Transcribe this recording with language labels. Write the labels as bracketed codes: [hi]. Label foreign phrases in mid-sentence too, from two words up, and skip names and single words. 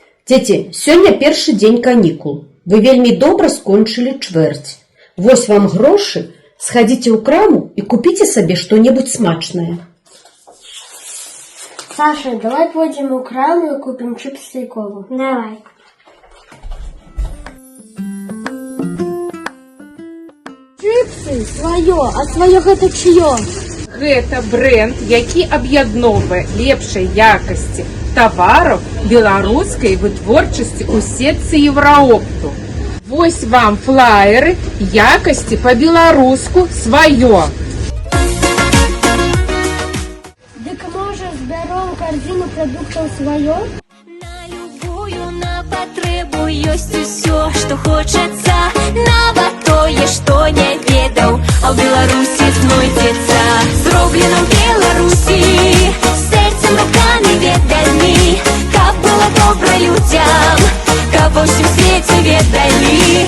[be] Дзеці, сёння першы дзень канікул. Вы вельмі добра скончылі чвэрць. Вось вам грошы, схадзіце ў краму і купіце сабе што-небудзь смачнае. [ru] Саша, давай пойдем у краму и купим чипсы и колу. Давай. Чипсы свое, а свое гэта чье? [be] Гэта бренд, які аб'ядноўвае лепшай якасці тавараў беларускай вытворчасці ў сетцы Евроопту. Вось вам флаеры якасці па-беларуску сваё. Дык можа збяром [ru] корзину продуктов [be] свое? На любую на патрэбу ёсць усё, што хочацца, нават тое, што не ведаў, а ў Беларусі знойдзецца. Зроблена ў Беларусі, сэрцам, рукамі, ведамі, каб было добра людзям, каб ва ўсім свеце ведалі.